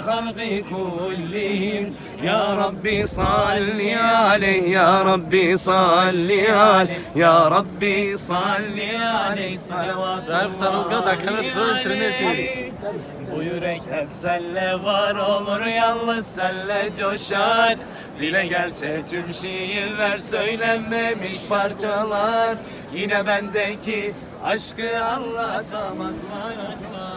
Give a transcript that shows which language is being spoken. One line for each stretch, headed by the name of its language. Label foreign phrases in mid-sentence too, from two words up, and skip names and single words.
Arabic: الخلق كلهم يا ربي صل عليه يا ربي صل عليه يا ربي صل عليه صلوات
Turkish: Bu yürek hep senle var olur, yalnız senle coşar. Dile gelse tüm şiirler, söylenmemiş parçalar. Yine bendeki aşkı anlatamazlar asla.